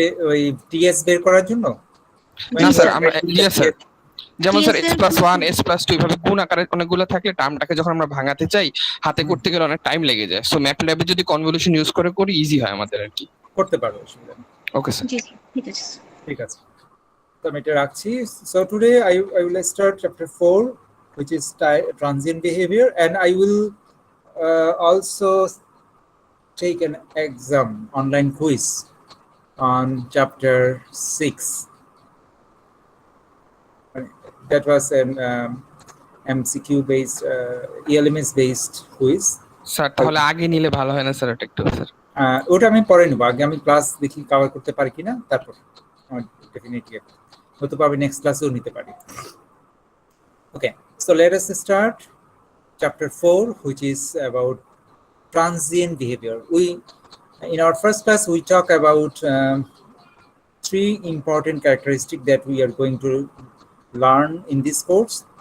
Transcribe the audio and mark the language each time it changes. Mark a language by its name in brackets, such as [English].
[Bangla] ওই টিএস বের করার জন্য? না স্যার, স্যার। আমরা ইয়েস স্যার, যেমন স্যার [English] TS [Bangla] x+1 s+2 এভাবে গুণ আকারে অনেকগুলো থাকলে টার্মটাকে যখন আমরা ভাঙাতে চাই হাতে করতে গেলে অনেক টাইম লেগে যায়, সো ম্যাটল্যাবে যদি কনভলিউশন ইউজ করে করি ইজি হয় আমাদের আর কি। করতে পারো, অসুবিধা নেই। Okay sir. জি স্যার, ঠিক আছে স্যার। ঠিক আছে, তো আমি এটা রাখছি। [English] So today I will start chapter 4, which is transient behavior, and I will also take an exam online quiz on chapter 6. That was an MCQ based ELMS based quiz. [Bangla] Sir তাহলে আগে নিলে ভালো হয় না স্যার এটা একটু sir? ওটা আমি পরে নেবো, আগে আমি ক্লাস দেখি কভার করতে পারি কিনা, তারপর ডেফিনেটলি হতে পারবে নেক্সট ক্লাসেও নিতে পারি। [English] Okay, so let us start chapter 4, which is about transient behavior. In our first class we talk about 3 important characteristics that we are going to learn in this course.